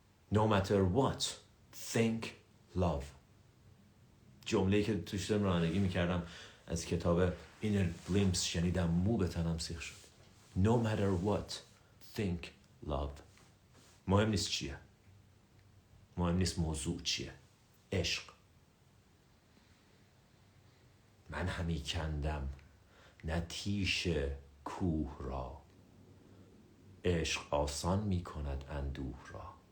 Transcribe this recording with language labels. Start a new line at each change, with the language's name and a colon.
English: No matter what, think love.
Persian: جمله‌ای که توش دارم رانندگی میکردم از کتاب Inner Glimpse شنیدم، مو به تنم سیخ شد.
English: No matter what, think love.
Persian: مهم نیست چیه، مهم نیست موضوع چیه. عشق. من همی کندم نه تیش کوه را، عشق آسان می کند اندوه را.